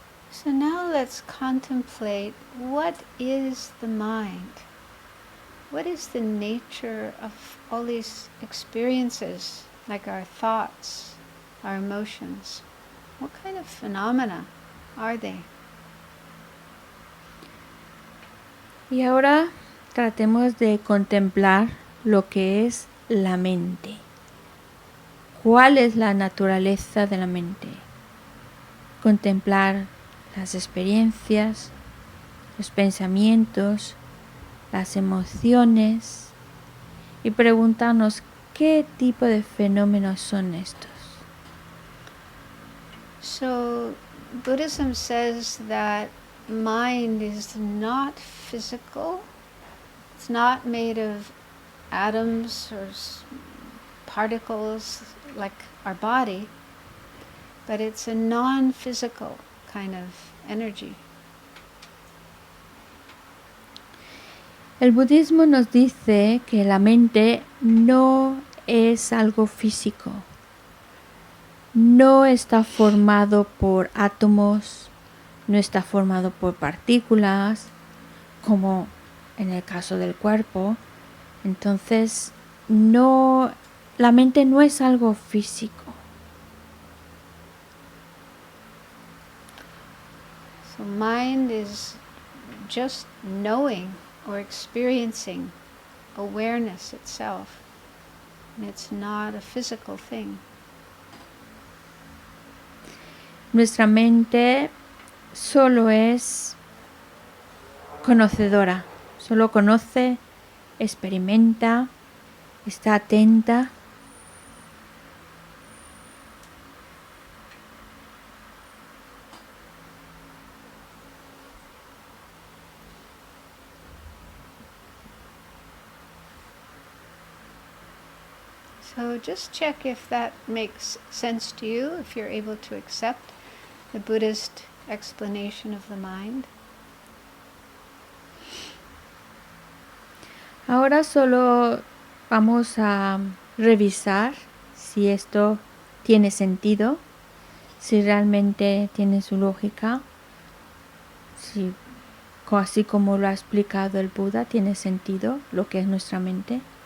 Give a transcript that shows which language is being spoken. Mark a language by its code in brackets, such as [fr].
[en] So now let's contemplate, what is the mind? What is the nature of all these experiences, like our thoughts, our emotions? What kind of phenomena are they? [es] Y ahora tratemos de contemplar lo que es la mente. ¿Cuál es la naturaleza de la mente? Contemplar las experiencias, los pensamientos, las emociones y preguntarnos qué tipo de fenómenos son estos. [en] So Buddhism says that mind is not physical. It's not made of atoms or particles like our body, but it's a non-physical kind of energy. [es] El budismo nos dice que la mente no es algo físico, no está formado por átomos, no está formado por partículas, como en el caso del cuerpo. Entonces, la mente no es algo físico. [en] So mind is just knowing or experiencing awareness itself. And it's not a physical thing. [es] Nuestra mente solo es conocedora, solo conoce, experimenta, está atenta. [en] So just check if that makes sense to you, if you're able to accept the Buddhist explanation of the mind. [es] Ahora solo vamos a revisar si esto tiene sentido, si realmente tiene su lógica, si así como lo ha explicado el Buda tiene sentido lo que es nuestra mente.